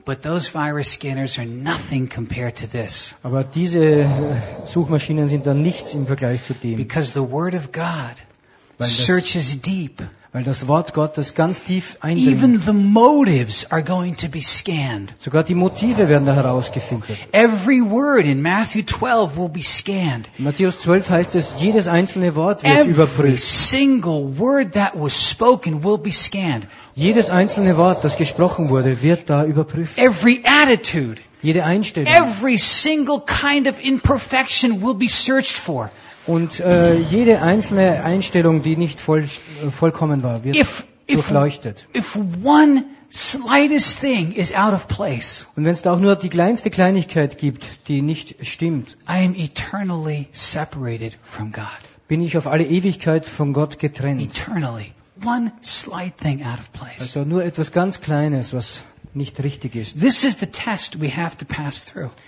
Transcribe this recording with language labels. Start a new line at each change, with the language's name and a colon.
English: But those virus scanners are nothing compared to this.
German: Aber diese Suchmaschinen sind dann nichts im Vergleich zu dem.
English: Because the word of God searches deep.
German: Weil das Wort Gottes ganz tief eindringt.
English: Even the motives are going to be scanned.
German: Sogar die Motive werden da herausgefiltert.
English: Every word in Matthew 12 will be scanned.
German: In Matthäus 12 heißt es, jedes einzelne Wort wird
English: Every
German: überprüft.
English: Every single word that was spoken will be scanned.
German: Jedes einzelne Wort, das gesprochen wurde, wird da überprüft.
English: Every attitude.
German: Jede Einstellung.
English: Every single kind of imperfection will be searched for.
German: Und jede einzelne Einstellung, die nicht vollkommen war, wird durchleuchtet.
English: If one slightest thing is out of place,
German: und wenn es da auch nur die kleinste Kleinigkeit gibt, die nicht stimmt,
English: I am eternally separated from God.
German: Bin ich auf alle Ewigkeit von Gott getrennt.
English: Eternally. One slight thing out of place.
German: Also nur etwas ganz Kleines, was nicht richtig ist.
English: This is the test we have to pass through.